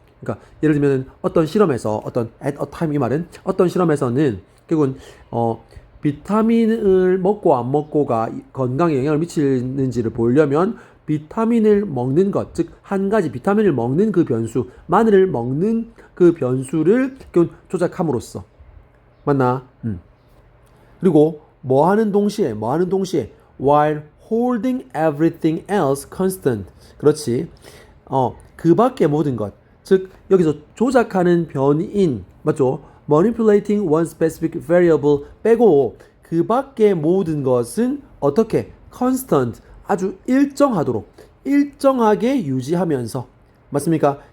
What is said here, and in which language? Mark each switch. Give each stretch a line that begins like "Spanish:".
Korean: 그러니까 예를 들면 어떤 실험에서 어떤
English: at a time
Korean: 이 말은 어떤 실험에서는 결국은 비타민을 먹고 안 먹고가 건강에 영향을 미치는지를 보려면 비타민을 먹는 것, 즉 한 가지 비타민을 먹는 그 변수, 마늘을 먹는 그 변수를 조작함으로써 맞나? 그리고 뭐 하는 동시에
English: while holding everything else constant.
Korean: 그렇지. 그 밖의 모든 것. 즉 여기서 조작하는 변이인 맞죠?
English: manipulating one specific variable
Korean: 빼고 그 밖의 모든 것은 어떻게 constant 아주 일정하게 유지하면서 맞습니까?